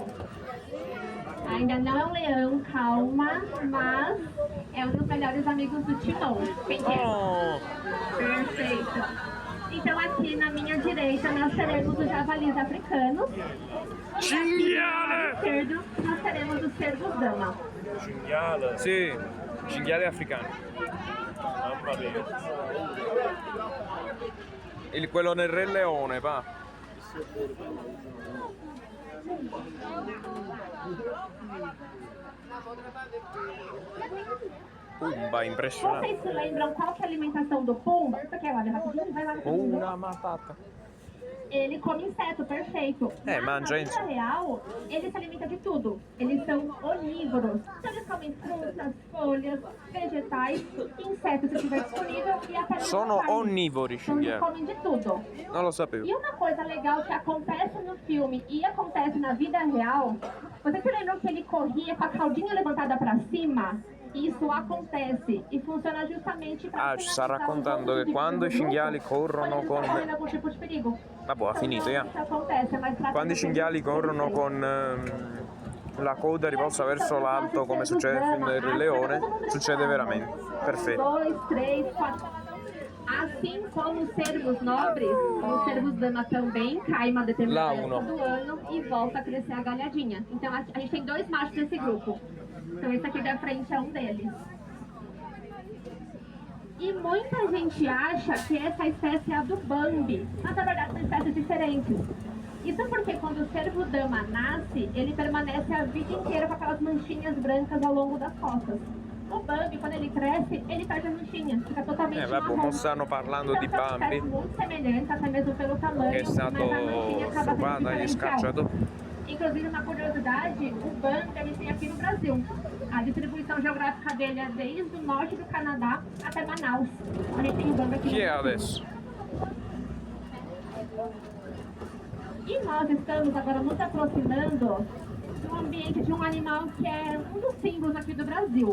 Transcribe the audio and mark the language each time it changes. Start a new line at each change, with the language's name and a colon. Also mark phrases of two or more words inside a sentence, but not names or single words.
Portuguese: Ainda não é um leão, calma, mas é um dos melhores amigos do Timão. Quem que é? Oh, Perfeito. Então aqui na minha direita nós teremos os javalis africanos.
Italian: cinghiale!
Portuguese: Esquerdo nós teremos os cervos dama.
Italian: Cinghiale, Sì, cinghiali africani. mamma mia. Quello nel Re Leone, va.
Portuguese: Pumba, impressionante. Vocês se lembram qual que é a alimentação do pombo? Você quer lá ver rapidinho? Vai lá rapidinho. Una matata. Ele come inseto, perfeito. É, Mas manja na vida isso. real, ele se alimenta de tudo. Eles são onívoros. Então eles comem frutas, folhas, vegetais, insetos se tiver disponível e até mesmo
Italian: Sono
Portuguese: carne.
Italian: onnivori,
Portuguese: Então eles
Italian: cinghiali.
Portuguese: comem de tudo.
Italian: Non lo sapevo.
Portuguese: E uma coisa legal que acontece no filme e acontece na vida real, vocês se lembram que ele corria com a caldinha levantada pra cima? Isso acontece e funciona justamente para
Italian: Ah, ci sta raccontando che quando i cinghiali corrono con...
Portuguese: algum tipo de perigo.
Italian: Vabbè, ha finito, ja.
Portuguese: Isso acontece, mas pra
Italian: Quando i cinghiali corrono con la coda rivolta verso l'alto, come succede nel film del Re Leone, succede veramente. Perfetto. 2, 3, 4.
Portuguese: Assim como os cervos nobres, os cervos dama também cai uma determinada Lá, época
Italian: uno.
Portuguese: do ano e volta a crescer a galhadinha. Então a gente tem 2 machos nesse grupo. Então esse aqui da frente é um deles. E muita gente acha que essa espécie é a do Bambi, mas na verdade são espécies diferentes. Isso porque quando o cervo dama nasce, ele permanece a vida inteira com aquelas manchinhas brancas ao longo das costas. O Bambi, quando ele cresce, ele perde as manchinhas, fica totalmente
Italian: Vabbè,
Portuguese: marrom.
Italian: mo stanno parlando di
Portuguese: Então, são espécies
Italian: Bambi,
Portuguese: muito semelhantes, até mesmo pelo tamanho,
Italian: che è
Portuguese: mas a manchinha
Italian: stato
Portuguese: acaba
Italian: rubato
Portuguese: sendo
Italian: agli
Portuguese: diferencial.
Italian: scacciatori.
Portuguese: Inclusive, uma curiosidade, o Bambi ele tem aqui no Brasil. A distribuição geográfica dele é desde o norte do Canadá até Manaus. A gente tem o Bambi aqui
Italian: Chi è
Portuguese: no Brasil.
Italian: adesso?
Portuguese: E nós estamos agora nos aproximando do ambiente de um animal que é um dos símbolos aqui do Brasil.